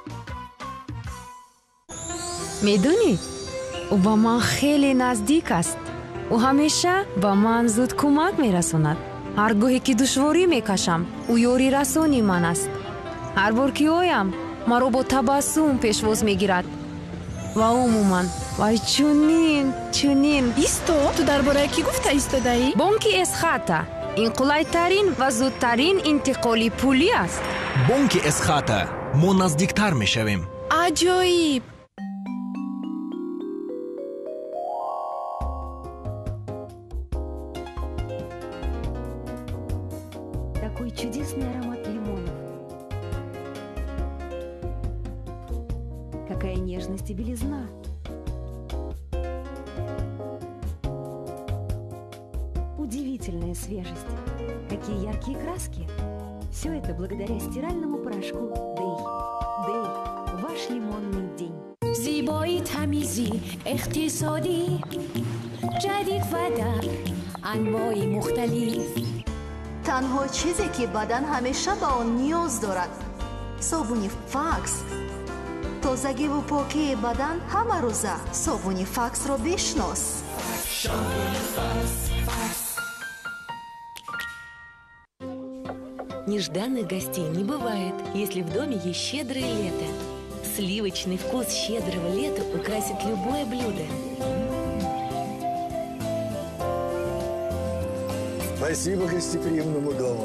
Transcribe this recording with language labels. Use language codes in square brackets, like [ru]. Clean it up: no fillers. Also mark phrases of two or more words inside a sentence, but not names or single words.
[tg] медонӣ ӯ ба ман хеле наздик аст ӯ ҳамеша ба ман зуд кӯмак мерасонад ҳар гоҳе ки душворӣ мекашам ӯ ёрӣ расони ман аст ҳар бор ки оям маро бо табассум пешвоз мегирад ва умуман вай чунин исто ту дар бораи кӣ гуфта истодаӣ бонки эсхата ин қулайтарин ва зудтарин интиқоли пулӣ аст бонки эсхата мо наздиктар мешавем аҷоиб [ru] Такой чудесный аромат лимонов. Какая нежность и белизна. Удивительная свежесть. Какие яркие краски. Все это благодаря стиральному порошку Дэй. Дэй. Ваш лимонный день. [fa] زیبایی تمیزی اقتصادی جدید و در انواع مختلف تنها چیزی که بدن همیشه به آن نیاز دارد صابون فاکس تازگی و پاکی بدن همه روزه صابون فاکس را بشناس [ru] Нежданных гостей не бывает, если в доме есть щедрое лето. Сливочный вкус щедрого лета украсит любое блюдо. Спасибо гостеприимному дому.